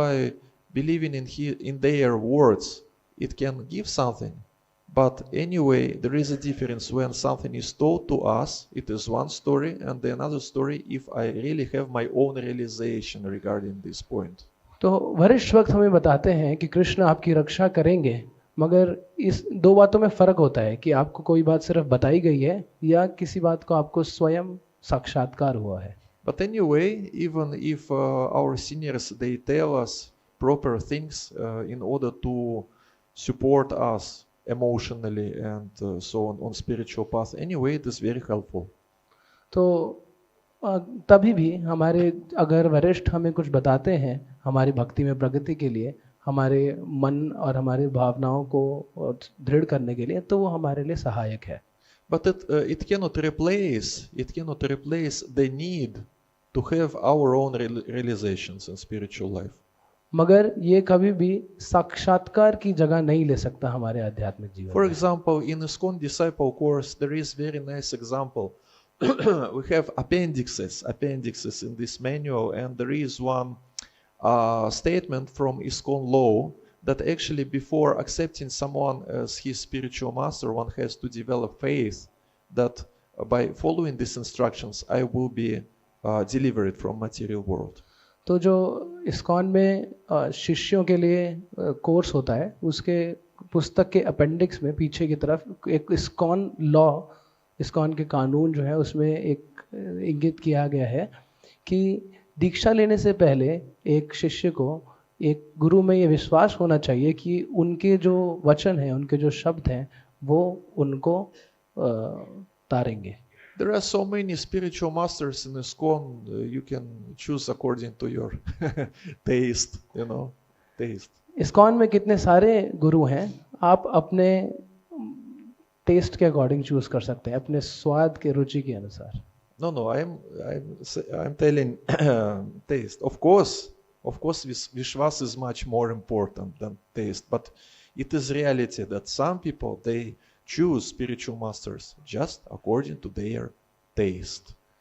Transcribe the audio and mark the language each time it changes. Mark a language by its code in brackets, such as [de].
[en] By believing in their words, it can give something. But anyway, there is a difference when something is told to us, it is one story, and the another story if I really have my own realization regarding this point. [hi] तो वरिष्ठ भक्त हमें बताते हैं कि कृष्ण आपकी रक्षा करेंगे, मगर इस दो बातों में फर्क होता है कि आपको कोई बात सिर्फ बताई गई है या किसी बात को आपको स्वयं साक्षात्कार हुआ है. [en] But anyway, even if our seniors they tell us proper things in order to support us emotionally and so on spiritual path, anyway it is very helpful. [hi] तो तभी भी हमारे अगर वरिष्ठ हमें कुछ बताते हैं हमारी भक्ति में प्रगति के लिए, हमारे मन और हमारी भावनाओं को दृढ़ करने के लिए, तो वो हमारे लिए सहायक है. [en] But it cannot replace the need to have our own realizations in spiritual life. [hi] मगर ये कभी भी साक्षात्कार की जगह नहीं ले सकता हमारे आध्यात्मिक जीवन. [en] For example, in ISKCON disciple course there is very nice example. We have appendixes in this manual, and there is one statement from ISKCON law that actually before accepting someone as his spiritual master, one has to develop faith that by following these instructions I will be delivered from material world. [hi] तो जो ISKCON में शिष्यों के लिए course होता है, उसके पुस्तक के अपेंडिक्स में पीछे की तरफ एक इस्कॉन लॉ, इस्कॉन के कानून जो है उसमें एक इंगित किया गया है कि दीक्षा लेने से पहले एक शिष्य को एक गुरु में ये विश्वास होना चाहिए कि उनके जो वचन हैं, उनके जो शब्द हैं, वो उनको तारेंगे. [en] There are so many spiritual masters in ISKCON, you can choose according to your taste, taste. [hi] ISKCON में कितने सारे गुरु हैं, आप अपने टेस्ट के अकॉर्डिंग चूज कर सकते हैं, अपने स्वाद के रुचि के अनुसार. [en] No, I'm telling taste. Of course, Vishwas is much more important than taste, but it is reality that some people they choose spiritual masters just according to their taste.